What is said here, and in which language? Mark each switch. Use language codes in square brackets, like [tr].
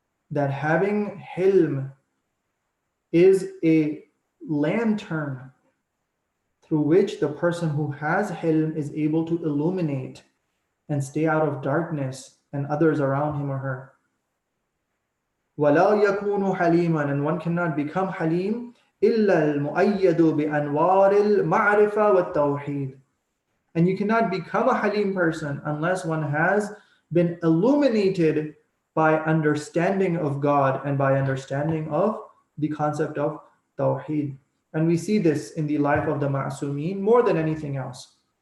[en] That having hilm is a lantern through which the person who has hilm is able to illuminate and stay out of darkness and others around him or her. [ar] وَلَا يَكُونُ حَلِيمًا, [en] and one cannot become halim [ar] إِلَّا الْمُؤَيَّدُ بِأَنْوَارِ الْمَعْرِفَةِ وَالتَّوْحِيدِ. [en] And you cannot become a halim person unless one has been illuminated by understanding of God and by understanding of the concept of Tawheed. And we see this in the life of the Ma'asumeen more than anything else.